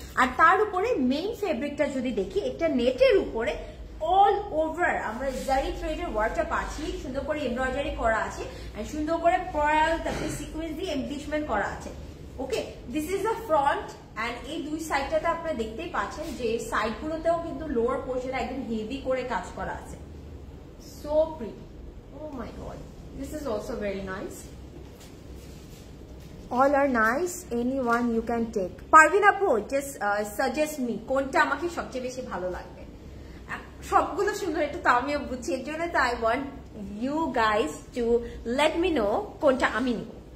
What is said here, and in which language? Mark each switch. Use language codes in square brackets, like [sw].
[bn] আর তার উপরে মেইন ফেব্রিকটা যদি দেখি, একটা নেটের উপরে অল ওভার আমরা জারি থ্রেডের ওয়ার্কটা পাচ্ছি, সুন্দর করে এমব্রয়ডারি করা আছে, আর সুন্দর করে পার্ল তারপরে সিকোয়েন্স দিয়ে এমব্লিশমেন্ট করা আছে। [en] Okay, this is the front. [bn] And এই দুই সাইডটাতে আপনারা দেখতেই পাচ্ছেন যে সাইডগুলোতেও কিন্তু লোয়ার পোর্শনে একদম হেভি করে কাজ করা আছে। [en] So pretty, oh my god, this is also very nice. All are nice, anyone you can take. [bn] Parvin আপু, [en] just suggest me [bn] কোনটা আমাকে সবচেয়ে বেশি ভালো লাগবে। সবগুলো সুন্দর, একটু তো আমিও বুঝছি, এর জন্য তো [en] I want you guys to let me know [bn] কোনটা আমি নিব।